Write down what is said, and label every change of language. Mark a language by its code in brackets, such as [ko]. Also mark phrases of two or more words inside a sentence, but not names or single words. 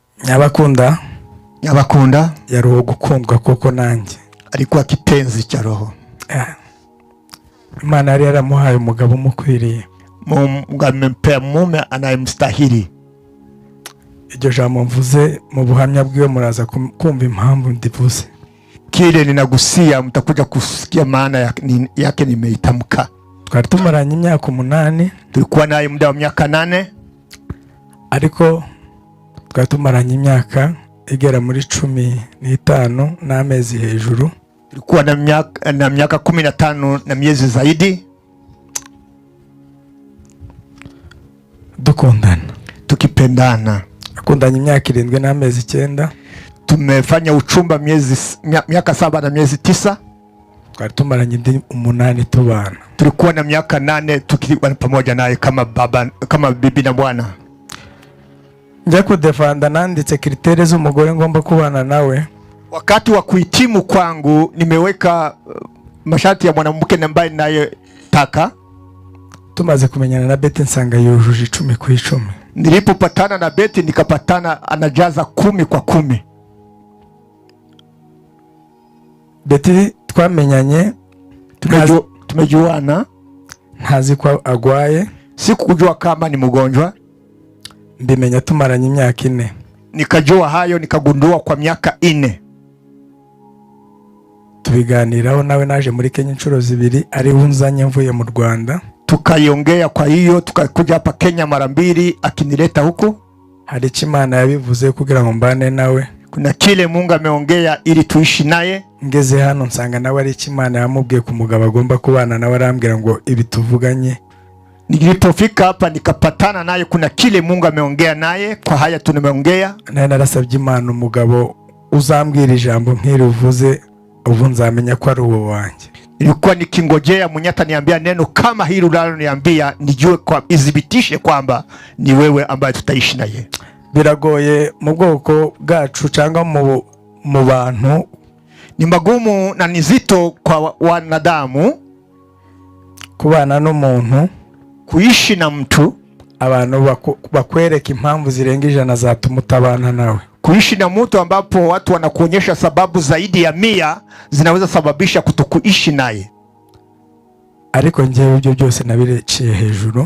[rw] Nyabakunda yari uwo gukundwa koko nanjye, [sw] alikuwa kipenzi cha roho. [rw] Imana yari yaramuhaye umugabo umukwiriye, [sw] Mungu amempea mume anayemstahili. [rw] Iryo jambo mvuze mu buhamya bwiwe muraza kumva impamvu ndivuze. [sw] Kile ninagusia mtakuja kusikia maana yake nimeitamka. [rw] Twari tumaranye imyaka 8. [sw] Tulikuwa naye muda wa miaka 8. [rw] Ariko twari tumaranye imyaka igera muri 15 n'amezi hejuru. [sw] Tulikuwa na miaka 15 na miezi zaidi. [rw] Dukundana. [sw] Tukipendana. [rw] Akundanye imyaka 7 n'amezi 9. [sw] Tumefanya uchumba miaka 7 na miezi 9. [rw] Twari tumaranye 8 tubana. [sw] Tulikuwa na miaka 8 tukiwa pamoja naye kama bibi na bwana. [rw] Njya kudefanda nanditse kritere z'umugore ngomba kubana nawe. [sw] Wakati wa kuhitimu kwangu nimeweka masharti ya mwanamke ambaye naye taka. [rw] Tumaze kumenyana na Betty nsanga yujuje 10 ku 10. [sw] Nilipopatana na Betty nikapatana anajaza 10 kwa 10. [rw] Betty twamenyanye, [sw] tumejuana, [rw] ntazi ko agwaye, [sw] sikujua kama ni mgonjwa. [rw] Mbimenya tumaranye imyaka 4. [sw] Nikajua hayo, nikagundua kwa miaka 4. [rw] Tubiganiraho nawe naje muri Kenya inshuro 2 ari unzanye mvuye mu Rwanda. [sw] Tukaiongea, kwa hiyo tukakuja hapa Kenya mara 2 akinileta huku. [rw] Hari Imana yabivuze kugira ngo mbane nawe. [sw] Kuna kile Mungu ameongea ili tuishi naye. [rw] Ngeze hano nsanga nawe ari Imana yamubwiye ku mugabo agomba kubana nawe, arambwira ngo ibi tuvuganye. [sw] Nilipofika hapa nikapatana naye, kuna kile Mungu ameongea naye, kwa haya tunameongea. [rw] Naye narasabye Imana umugabo uzambwira ijambo nk'iri uvuze, ubu nzamenya ko ari uwo wanjye. [sw] Nilikuwa nikingojea munyata niambia neno kama hili unaloniambia, nijue kwa idhibitishe kwamba ni wewe ambaye tutaishi naye. [rw] Biragoye mu bwoko bwacu cyangwa mu bantu, [sw] ni magumu na nizito kwa wanadamu [rw] kubana n'umuntu, [sw] kuishi na mtu, [rw] abantu bakwereka impamvu zirenga 100 zatuma utabana nawe. [sw] Kuishi na mtu ambapo watu wanakuonyesha sababu zaidi ya 100 zinaweza sababisha kutokuishi naye. [rw] Ariko njyewe ibyo byose nabireciye hejuru,